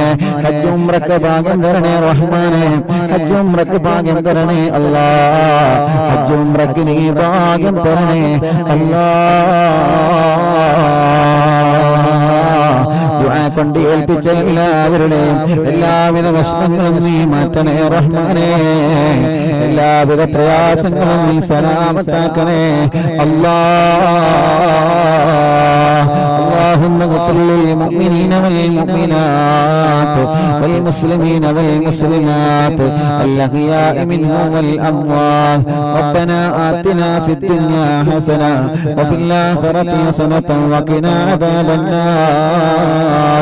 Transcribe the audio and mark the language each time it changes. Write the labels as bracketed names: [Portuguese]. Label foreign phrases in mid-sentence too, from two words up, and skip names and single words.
[Malayalam] ഹജ്ജ് ഉംറക്ക് ഭാഗ്യം തരണേ റഹ്മാനേ, ഹജ്ജ് ഉംറക്ക് ഭാഗ്യം തരണേ അല്ലാഹ്, ഹജ്ജ് ഉംറക്ക് നീ ഭാഗ്യം തരണേ അല്ലാഹ്. ദുആ കൊണ്ട് ഏൽപ്പിച്ച എല്ലാവരുടെയും എല്ലാവിധ വിഷമങ്ങളും നീ മാറ്റണേ റഹ്മാനേ, എല്ലാവിധ പ്രയാസങ്ങളും നീ സലാമത്താക്കണേ അല്ലാഹ്. [Arabic] اللهم اغفر للمؤمنين والمؤمنات والمسلمين والمسلمات الأحياء منهم والأموات. ربنا آتنا في الدنيا حسنة وفي الآخرة حسنة وقنا عذاب النار.